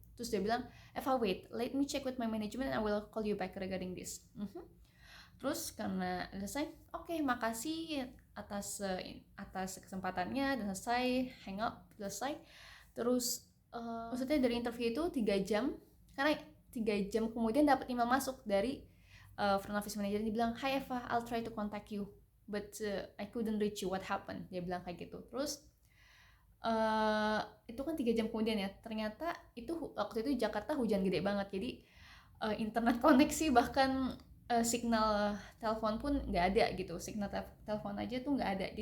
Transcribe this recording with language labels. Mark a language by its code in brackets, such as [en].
[id] Terus dia bilang, [en] Eva wait, let me check with my management and I will call you back regarding this. [id] Terus karena selesai, oke, makasih atas kesempatannya, dan selesai hang up, selesai. Terus maksudnya dari interview itu 3 jam, karena 3 jam kemudian dapat email masuk dari front office manager. Dia bilang, [en] hi Eva, I'll try to contact you but I couldn't reach you, what happened, [id] dia bilang kayak gitu. Terus itu kan 3 jam kemudian ya, ternyata itu waktu itu Jakarta hujan gede banget, jadi internet koneksi bahkan signal telepon pun nggak ada gitu, signal telepon aja tuh nggak ada.